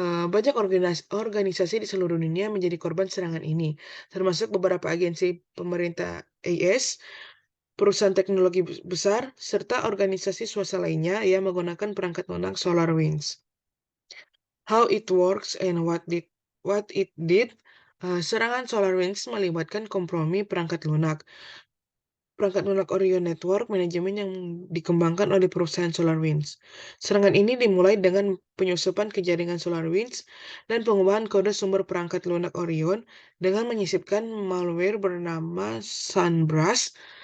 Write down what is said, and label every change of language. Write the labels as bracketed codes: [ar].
[id] Banyak organisasi di seluruh dunia menjadi korban serangan ini, termasuk beberapa agensi pemerintah AS, perusahaan teknologi besar, serta organisasi swasta lainnya yang menggunakan perangkat lunak SolarWinds. [en] How it works and what it did. [id] Serangan SolarWinds melibatkan kompromi perangkat lunak. Perangkat lunak Orion Network manajemen yang dikembangkan oleh perusahaan SolarWinds. Serangan ini dimulai dengan penyusupan ke jaringan SolarWinds dan pengubahan kode sumber perangkat lunak Orion dengan menyisipkan malware bernama Sunburst.